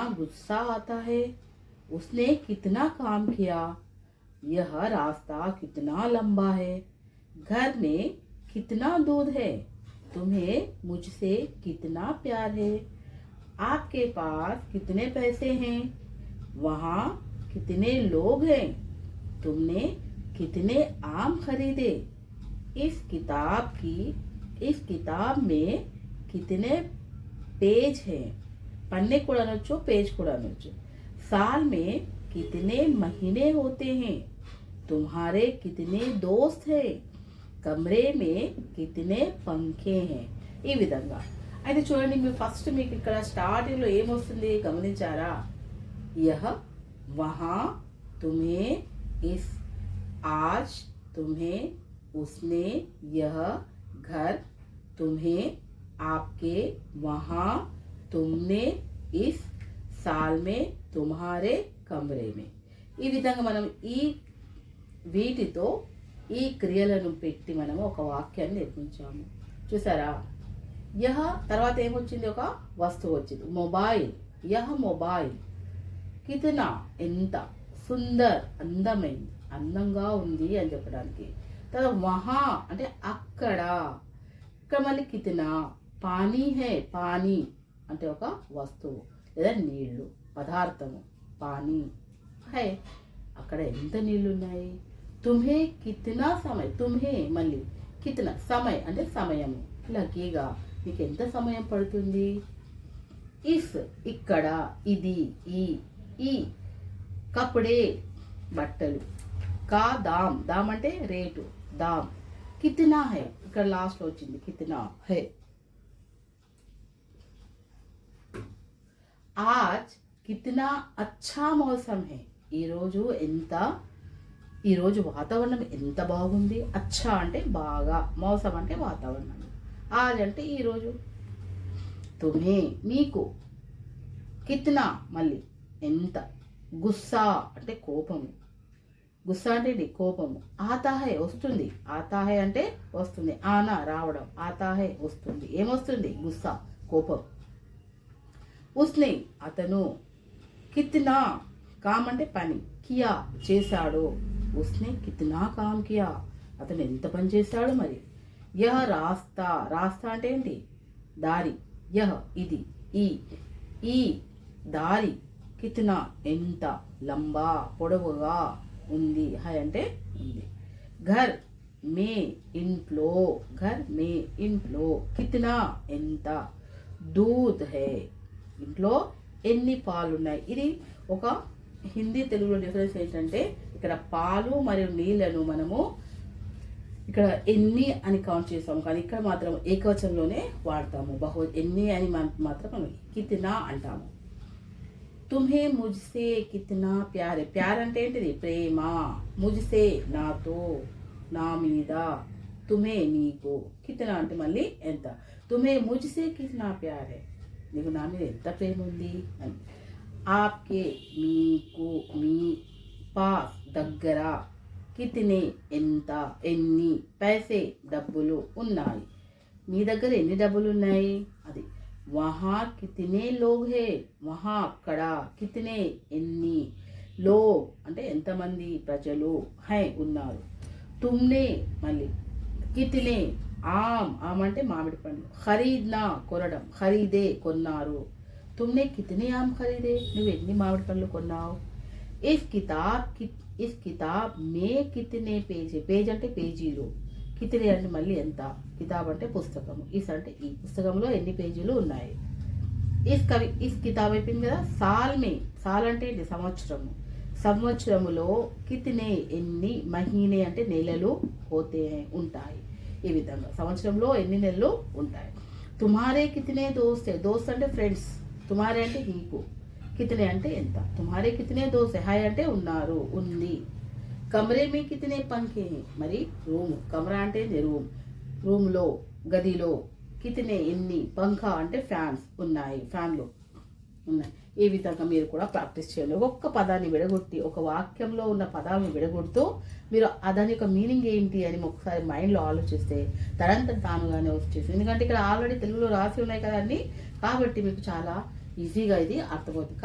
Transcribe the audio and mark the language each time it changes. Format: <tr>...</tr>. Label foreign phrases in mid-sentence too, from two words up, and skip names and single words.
<hi>गुस्सा आता है, उसने कितना काम किया, यह रास्ता कितना लंबा है, घर में कितना दूध है, तुम्हें मुझसे कितना प्यार है, आपके पास कितने पैसे हैं, वहाँ कितने लोग हैं, तुमने कितने आम खरीदे, इस किताब में कितने पेज हैं, पन्ने</hi> <te>కూడా అనొచ్చు,</te> <hi>पेज</hi> <te>కూడా అనొచ్చు,</te> <hi>साल में कितने महीने होते हैं, तुम्हारे कितने दोस्त हैं, कमरे में कितने पंखे हैं.</hi> <te>ఈ విధంగా అయితే చూడండి, మీరు ఫస్ట్ మీకు ఇక్కడ స్టార్టింగ్లో ఏమొస్తుంది గమనించారా?</te> <hi>यह वहाँ तुम्हें, इस आज तुम्हें, उसने यह घर तुम्हें, आपके वहाँ, तुमने इस, साल में तुम्हारे, कमरे में.</hi> <te>ఈ విధంగా మనం ఈ వీటితో ఈ క్రియలను పెట్టి మనము ఒక వాక్యాన్ని నిర్మించాము. చూసారా? యహ తర్వాత ఏమొచ్చింది? ఒక వస్తువు వచ్చింది, మొబైల్.</te> <hi>यह मोबाइल कितना</hi> <te>ఎంత, సుందర్ అందమైంది, అందంగా ఉంది అని చెప్పడానికి. తర్వాత వహా అంటే అక్కడ, ఇక్కడ మళ్ళీ</te> <hi>कितना, पानी है,</hi> <te>పానీ అంటే ఒక వస్తువు లేదా నీళ్లు, పదార్థము,</te> <hi>पानी है,</hi> <te>అక్కడ ఎంత నీళ్ళు ఉన్నాయి.</te> <hi>तुम्हें कितना</hi> <te>సమయం, తుమ్హే మళ్ళీ కితనా సమయం అంటే సమయము, లగేగా మీకు ఎంత సమయం పడుతుంది. ఇస్ ఇక్కడ, ఇది, ఈ కపడే బట్టలు,</te> <hi>का दाम, दाम</hi> <te>అంటే రేటు, దామ్,</te> <hi>कितना है</hi> <te>ఇక్కడ లాస్ట్లో వచ్చింది,</te> <hi>कितना है. आज कितना अच्छा मौसम है,</hi> <te>ఈరోజు వాతావరణం ఎంత బాగుంది. అచ్చా అంటే బాగా, మౌసం అంటే వాతావరణం, ఆజ్ అంటే ఈరోజు. తుమ్హే నీకు, కిత్నా మళ్ళీ ఎంత, గుస్సా అంటే కోపము, గుస్సా అంటే కోపము,</te> <hi>आता है</hi> <te>వస్తుంది,</te> <hi>आता है</hi> <te>అంటే వస్తుంది, ఆనా రావడం,</te> <hi>आता है</hi> <te>వస్తుంది, ఏమొస్తుంది? గుస్సా కోపం. ఉస్నే అతను,</te> <hi>कितना काम</hi> <te>అంటే పని, కియా చేశాడు,</te> <hi>उसने कितना काम किया</hi> <te>అతను ఎంత పని చేశాడు మరి.</te> <hi>यह रास्ता, रास्ता</hi> <te>అంటే ఏంటి? దారి, యహ ఇది, ఈ దారి, కితనా ఎంత, లంబా పొడవుగా ఉంది, హై అంటే ఉంది.</te> <hi>घर में</hi> <te>ఇంట్లో,</te> <hi>घर में</hi> <te>ఇంట్లో, కితనా ఎంత,</te> <hi>दूध है</hi> <te>ఇంట్లో ఎన్ని పాలున్నాయి. ఇది ఒక హిందీ తెలుగులో డిఫరెన్స్ ఏంటంటే, ఇక్కడ పాలు మరియు నీళ్లను మనము ఇక్కడ ఎన్ని అని కౌంట్ చేస్తాము, కానీ ఇక్కడ మాత్రం ఏకవచనంలోనే వాడతాము. ఎన్ని అని మాత్రం మనం కితనా అంటాము.</te> <hi>तुम्हें मुझसे कितना प्यार है, प्यार</hi> <te>అంటే ఏంటిది? ప్రేమ. ముజ్సే నాతో, నా మీద, తుమ్హే నీకు, కితనా అంటే మళ్ళీ ఎంత.</te> <hi>तुम्हें मुझसे कितना प्यार है,</hi> <te>నీకు నా మీద ఎంత ప్రేమ ఉంది అని. ఆప్కే మీకు, మీ, పాస్ దగ్గర, కితనే ఎంత, ఎన్ని, పైసే డబ్బులు ఉన్నాయి, మీ దగ్గర ఎన్ని డబ్బులు ఉన్నాయి అది.</te> <hi>वहाँ कितने लोग हैं, वहाँ</hi> <te>అక్కడ, కితనే ఎన్ని, లోగ్ అంటే ఎంతమంది ప్రజలు, హై ఉన్నారు. తుమ్నే మళ్ళీ కితనే, ఆమ్ అంటే మామిడి పండు, ఖరీద్నా కొనడం, ఖరీదే కొన్నారు.</te> <hi>तुमने कितने आम खरीदे,</hi> <te>నువ్వు ఎన్ని మామిడి పండ్లు కొన్నావు.</te> <hi>इस किताब में कितने</hi> <te>పేజీ, పేజ్ అంటే పేజీలు, కితనే అంటే మళ్ళీ ఎంత, కితాబ్ అంటే పుస్తకము, ఇస్ అంటే ఈ పుస్తకంలో ఎన్ని పేజీలు ఉన్నాయి.</te> <hi>इस किताब</hi> <te>అయిపోయింది కదా.</te> <hi>साल में, साल</hi> <te>అంటే ఏంటి సంవత్సరము, సంవత్సరములో కితనే ఎన్ని, మహీనే అంటే నెలలు, పోతే ఉంటాయి. ఈ విధంగా సంవత్సరంలో ఎన్ని నెలలు ఉంటాయి.</te> <hi>तुम्हारे कितने दोस्त, दोस्त</hi> <te>అంటే ఫ్రెండ్స్, తుమ్హారే అంటే నీకు, కితనే అంటే ఎంత.</te> <hi>तुम्हारे कितने दोस्त,</hi> <te>హాయ్ అంటే ఉన్నారు, ఉంది.</te> <hi>कमरे में कितने पंखे,</hi> <te>మరి రూమ్, కమరా అంటే రూమ్, రూమ్లో గదిలో, కితనే ఎన్ని, పంఖ అంటే ఫ్యాన్స్ ఉన్నాయి, ఫ్యాన్లు ఉన్నాయి. ఈ విధంగా మీరు కూడా ప్రాక్టీస్ చేయండి. ఒక్కొక్క పదాన్ని విడగొట్టి, ఒక వాక్యంలో ఉన్న పదాలను విడగొడుతూ మీరు దాని యొక్క మీనింగ్ ఏంటి అని ఒకసారి మైండ్లో ఆలోచిస్తే తనంత తానుగానే వచ్చేసి, ఎందుకంటే ఇక్కడ ఆల్రెడీ తెలుగులో రాసి ఉన్నాయి కదా అన్నీ, కాబట్టి మీకు చాలా ఈజీగా ఇది అర్థమవుతుంది.</te>